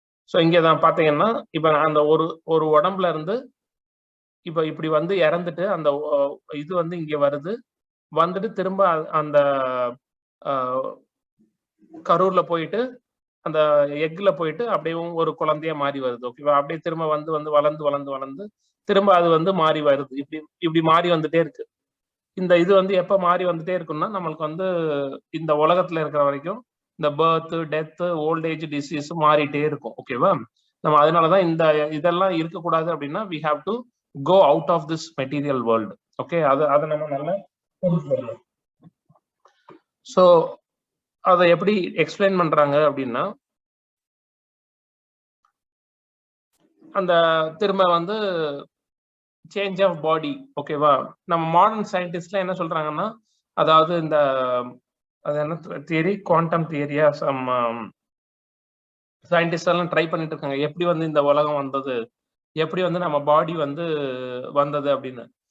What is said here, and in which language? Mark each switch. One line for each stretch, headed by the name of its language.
Tamil: So இங்க தான் பாத்தீங்கன்னா, இப்ப அந்த ஒரு உடம்புல இருந்து இப்ப இப்படி வந்து இறந்துட்டு அந்த இது வந்து இங்க வருது, வந்துட்டு திரும்ப அந்த கரூர்ல போயிட்டு அந்த எக்ல போயிட்டு அப்படியே ஒரு குழந்தையா மாறி வருது. ஓகேவா? அப்படியே திரும்ப வந்து வந்து வளர்ந்து வளர்ந்து வளர்ந்து திரும்ப அது வந்து மாறி வருது. இப்படி இப்படி மாறி வந்துட்டே இருக்கு. இந்த இது வந்து எப்ப மாறி வந்துட்டே இருக்குன்னா, நம்மளுக்கு வந்து இந்த உலகத்துல இருக்கிற வரைக்கும் இந்த birth, death, old age, disease மாறிட்டே இருக்கும். ஓகேவா? நம்ம அதனாலதான் இந்த இதெல்லாம் இருக்கக்கூடாது அப்படின்னா,
English: we have to go out of this material world.
Tamil: Okay? அதை நம்ம நல்லா புரிஞ்சுக்கணும். ஸோ அதை எப்படி எக்ஸ்பிளைன் பண்றாங்க அப்படின்னா, அந்த திரும்ப வந்து சேஞ்ச் ஆஃப் பாடி. ஓகேவா? நம்ம மாடர்ன் சயின்டிஸ்ட்லாம் என்ன சொல்றாங்கன்னா, அதாவது இந்த அது என்ன தியரி, குவாண்டம் தியரியா, சம் சயின்டிஸ்ட் எல்லாம் ட்ரை பண்ணிட்டு இருக்காங்க, எப்படி வந்து இந்த உலகம் வந்தது, எப்படி வந்து நம்ம பாடி வந்து வந்தது அப்படின்னு.